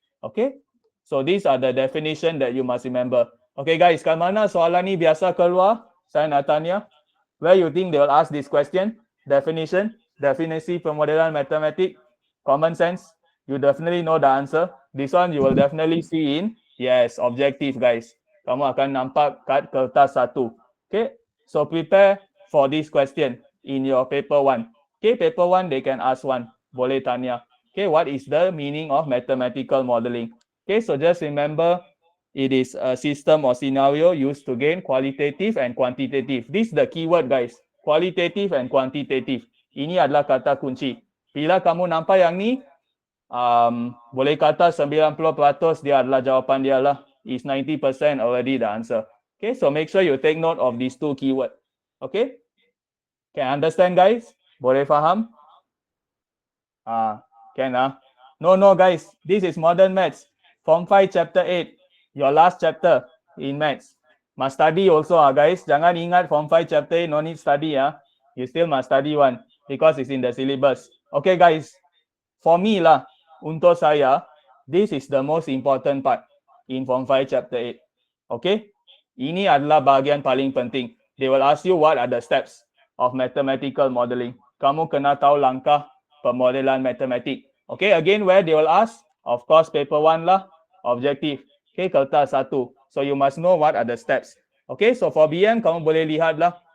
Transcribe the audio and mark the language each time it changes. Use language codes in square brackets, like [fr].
[en] Okay, so these are the definition that you must remember. [ms] Okay guys, kat mana soalan ni biasa keluar? Saya nak tanya. [en] Where you think they will ask this question? Definition, [ms] definisi pemodelan matematik, [en] common sense. You definitely know the answer. This one you will definitely see in, yes, objective guys. [ms] Kamu akan nampak kat kertas satu. [en] Okay, so prepare for this question in your paper 1. Okay, paper 1 they can ask one. [ms] Boleh tanya. [en] Okay, what is the meaning of mathematical modeling? Okay, so just remember it is a system or scenario used to gain qualitative and quantitative. This is the keyword guys. Qualitative and quantitative. [ms] Ini adalah kata kunci. Bila kamu nampak yang ni, boleh kata 90% dia adalah jawapan dia lah. [en] Is 90% already the answer. Okay, so make sure you take note of these two keywords. Okay, can understand guys? [ms] Boleh faham? [en] Can No guys, this is modern maths. Form 5 chapter 8, your last chapter in maths. Must study also guys. [ms] Jangan ingat [en] Form 5 chapter 8 no need study You still must study one because it's in the syllabus. Okay guys, for me lah, [ms] untuk saya, [en] this is the most important part in Form 5 chapter 8. [ms] Okay, ini adalah bahagian paling penting. [en] They will ask you what are the steps of mathematical modeling. [ms] Kamu kena tahu langkah pemodelan matematik. [en] Okay, again where they will ask? Of course, paper 1 lah, objective. Okay, [ms] kertas 1. [en] So you must know what are the steps. Okay, so for [ms] BM kamu boleh lihat lah.